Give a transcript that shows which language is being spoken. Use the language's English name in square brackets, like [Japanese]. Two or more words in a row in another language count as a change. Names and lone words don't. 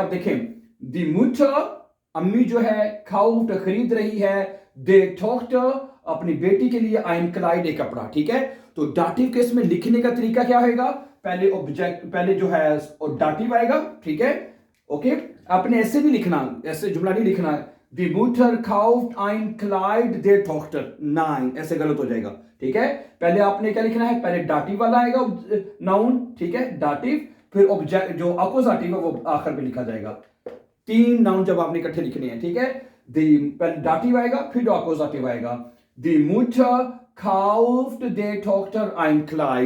[Urdu] اب دیکھیں, [German] die Mutter, [Urdu] امی جو ہے، کاؤفٹ خرید رہی ہے, [German] der Tochter [Urdu] اپنی بیٹی کے لیے, [German] ein Kleid [Urdu] ایک کپڑا. ٹھیک ہے، تو [English] dative case [Urdu] میں لکھنے کا طریقہ کیا ہوگا؟ پہلے آبجیکٹ، پہلے جو ہے ڈاٹیو آئے گا. ٹھیک ہے، اوکے، آپ نے ایسے بھی لکھنا، ایسے جملہ نہیں لکھنا, [German] die Mutter kauft ein Kleid der Tochter, [Urdu] نہیں، ایسے غلط ہو جائے گا. ٹھیک ہے، پہلے آپ نے کیا لکھنا ہے؟ پہلے ڈاٹیو والا آئے گا ناؤن، ٹھیک ہے، ڈاٹیو، پھر آبجیکٹ جو اکیوزیٹیو ہے وہ آخر میں لکھا جائے گا. تین ناؤن جب آپ نے اکٹھے لکھنے ہیں، ٹھیک ہے، پہلے ڈاٹیو آئے گا، پھر اکیوزیٹیو آئے گا. [German] die Mutter kauft der Tochter ein Kleid.